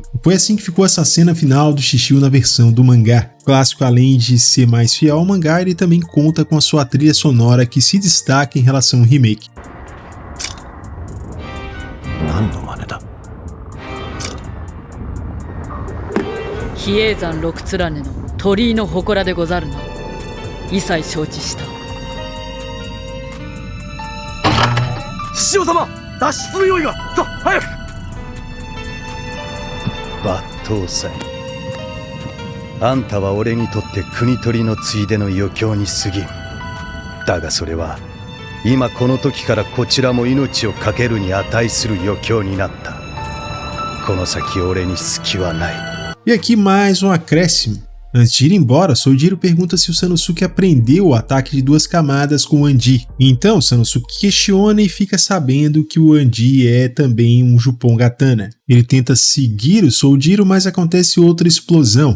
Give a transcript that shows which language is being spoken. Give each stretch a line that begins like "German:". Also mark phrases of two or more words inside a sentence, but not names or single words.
Portuguese: E foi assim que ficou essa cena final do Shishio na versão do mangá. O clássico, além de ser mais fiel ao mangá, ele também conta com a sua trilha sonora que se destaca em relação ao remake.
Japanese: Hiezan 6 つらねの鳥居の祠でござるな。一切承知した。師匠様、脱出の用意が。さあ、早く。抜刀斎、あんたは俺にとって国取りのついでの余興に過ぎん。だがそれは今この時からこちらも命を懸けるに値する余興になった。この先俺に隙はない。
Portuguese: E aqui mais um acréscimo. Antes de ir embora, Soujiro pergunta se o Sanosuke aprendeu o ataque de 2 camadas com o Andi. Então, Sanosuke questiona e fica sabendo que o Andi é também um Jupon Katana. Ele tenta seguir o Soujiro, mas acontece outra explosão.